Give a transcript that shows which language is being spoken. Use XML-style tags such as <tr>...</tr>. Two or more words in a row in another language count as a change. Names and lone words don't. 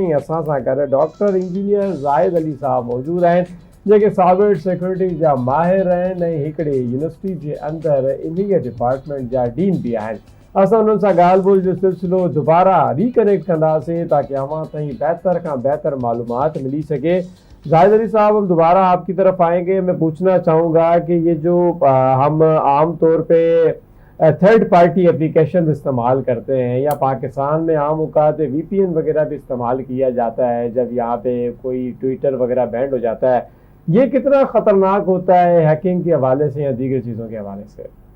<sd>असां सां गॾु</sd> <en>doctor engineer</en> <sd>ज़ाहिद अली साहब मौजूदु आहिनि, जेके</sd> <en>cyber security</en> <sd>जा माहिर आहिनि ऐं हिकिड़ी यूनिवर्सिटी जे अंदरि इन्हीअ डिपार्टमेंट जा डीन बि आहिनि। असां उन्हनि सां ॻाल्हि ॿोल जो सिलसिलो दोबारा रिकनेक्ट कंदासीं ताकि अवां ताईं बहितर खां बहितर मालूमात मिली सके।</sd> <ur>زاہد علی صاحب، ہم دوبارہ آپ کی طرف آئیں گے۔ میں پوچھنا چاہوں گا کہ یہ جو ہم عام طور پہ</ur> <en>third party application</en> <ur>استعمال کرتے ہیں، یا پاکستان میں عام اوقات VPN وغیرہ بھی استعمال کیا جاتا ہے جب یہاں پہ کوئی ٹویٹر وغیرہ بینڈ ہو جاتا ہے، یہ کتنا خطرناک ہوتا ہے ہیکنگ کے حوالے سے یا دیگر چیزوں کے حوالے سے?</ur>